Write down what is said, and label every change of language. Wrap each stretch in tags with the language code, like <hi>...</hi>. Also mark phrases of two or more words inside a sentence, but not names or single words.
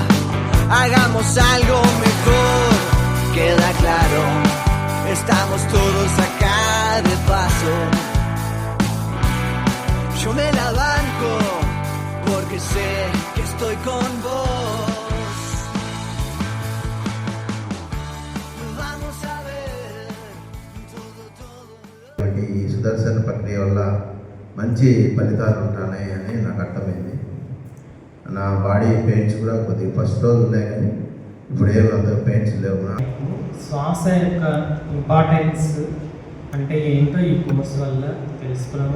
<es>Hagamos algo mejor, queda claro, estamos todos acá de paso. Yo me la banco porque sé que estoy con vos. Vamos a ver todo.</es> <te>ఈ సుదర్శన ప్రక్రియ వల్ల మంచి ఫలితాలు ఉంటాయని నాకు అర్థమైంది. నా</te> <en>body pains</en> <te>కూడా కొద్దిగా ఫస్ట్ రోజు ఉన్నాయి, కానీ ఇప్పుడు ఏమంత పెయిన్స్ లేవు. శ్వాస యొక్క ఇంపార్టెన్స్ అంటే ఏంటో ఈ కోర్స్ వల్ల తెలుసుకున్నాము.</te>